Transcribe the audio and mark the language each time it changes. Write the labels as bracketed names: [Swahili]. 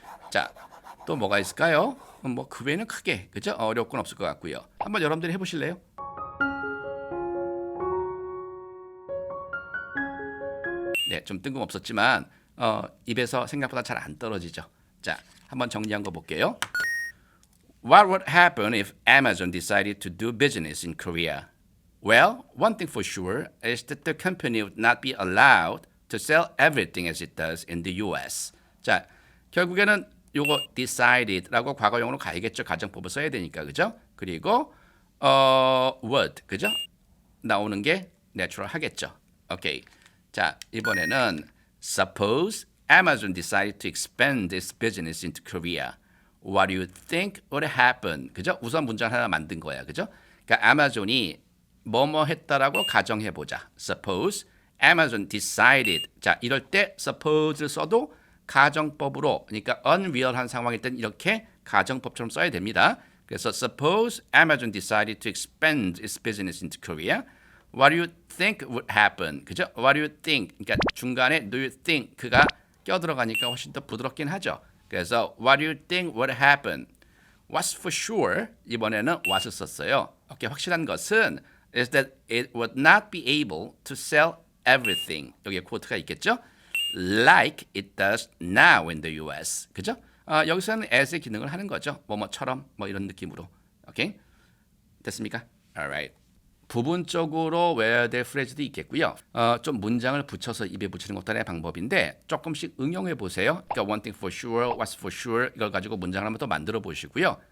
[Korean] 자, 또 뭐가 있을까요? 뭐 그 외에는 크게 그죠? 어려울 건 없을 것 같고요. 한번 여러분들이 해보실래요? 네, 좀 뜬금없었지만 입에서 생각보다 잘 안 떨어지죠. 자, 한번 정리한 거 볼게요. [English] What would happen if Amazon decided to do business in Korea? Well, one thing for sure is that the company would not be allowed to sell everything as it does in the US. [Korean] 자, 결국에는 요거 decided라고 과거형으로 가야겠죠. 가정법을 써야 되니까 그죠? 그리고 would 그죠? 나오는 게 natural 하겠죠. 오케이. 자, [English] 이번에는 suppose Amazon decided to expand its business into Korea. What do you think would happen? [Korean] 그죠? 우선 문장 하나 만든 거야. 그죠? 그러니까 아마존이 뭐뭐 했다라고 가정해 보자. [English] Suppose Amazon decided. [Korean] 자, 이럴 때 suppose를 써도 가정법으로 그러니까 unreal한 상황일 땐 이렇게 가정법처럼 써야 됩니다. [English] 그래서 suppose Amazon decided to expand its business into Korea. What do you think would happen? [Korean] 그죠? [English] What do you think? [Korean] 그러니까 중간에 do you think 그가 껴들어가니까 훨씬 더 부드럽긴 하죠. [English] 그래서 what do you think would happen? What's for sure? [Korean] 이번에는 what을 썼어요. 오케이, 확실한 것은 [English] is that it would not be able to sell everything. [Korean] 여기에 quote가 있겠죠? [English] Like it does now in the US. [Korean] 그죠? 여기서는 as의 기능을 하는 거죠. 뭐뭐처럼 뭐 이런 느낌으로. 오케이? 됐습니까? [English] Alright. [Korean] 부분적으로 외워야 될 프레즈도 있겠고요. 좀 문장을 붙여서 입에 붙이는 것도 하나의 방법인데 조금씩 응용해 보세요. 그러니까 [English] one thing for sure, what's for sure [Korean] 이걸 가지고 문장을 한번 더 만들어 보시고요.